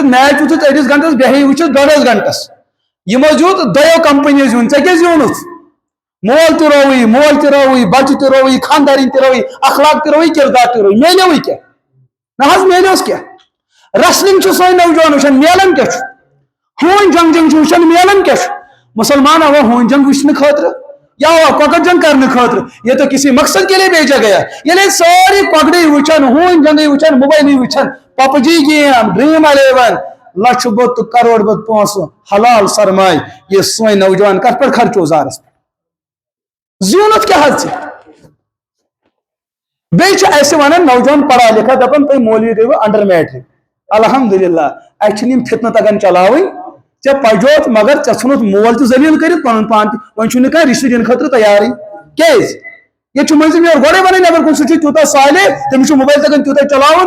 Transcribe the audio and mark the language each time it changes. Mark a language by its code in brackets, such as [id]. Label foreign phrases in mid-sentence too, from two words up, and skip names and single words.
[ks] میچ وٕچھُتھ 1 گنٹس بیٚیہِ وٕچھُتھ 1.5 گنٹس یِمو زیوٗن 2 کمپنیو زیوٗن ژےٚ کیٛاہ زیوٗنُتھ مول تہِ رووٕے بچہِ تہِ رووٕے خاندارِنۍ تہِ رووٕے اخلاق تہِ رووٕے کردار تہِ رووٕے میلیوٕے کیٛاہ نہ حظ میلیوس کیٛاہ رسلنگ چھُ سٲنۍ نوجوان وٕچھان میلان کیٛاہ چھُ ہوٗنۍ جنگ چھُ وٕچھان میلان کیٛاہ چھُ مسلمان آوا ہوٗنۍ جنگ وٕچھنہٕ خٲطرٕ یا آوا کۄکر جنگ کرنہٕ خٲطرٕ [ur] یہ تو کسی مقصد کے لیے بھیجا گیا [ks] ییٚلہِ سٲری کۄکرٕے وٕچھان ہوٗنۍ جنگٕے وٕچھان موبایلٕے وٕچھان پب جی گیم ڈریٖم 11 لچھ بوٚد تہٕ کرور بوٚد پونٛسہٕ حلال سرمایہِ یہِ سٲنۍ نوجوان کتھ پٮ۪ٹھ خرچو زارس پٮ۪ٹھ زیوٗنُتھ کیٛاہ حظ ژےٚ بیٚیہِ چھِ اَسہِ ونان نوجوان پڑھا لکھا دپان تُہۍ مولوی گٔیوٕ [en] under matric [ks] الحمدللہ اَسہِ چھِنہٕ یِم فتنہٕ تگان چلاوٕنۍ ژےٚ پجوتھ مگر ژےٚ ژھُنُتھ مول تہِ ذلیٖل کٔرِتھ پنُن پان تہِ وۄنۍ چھُنہٕ کانٛہہ رشتہٕ دِنہٕ خٲطرٕ تیارٕے کیٛازِ ییٚتہِ چھُ مٔنٛزِم یورٕ گۄڈے ونان نٮ۪بر کُن سُہ چھُ تیوٗتاہ صالح تٔمِس چھُ موبایل تگان تیوٗتاہ چلاوُن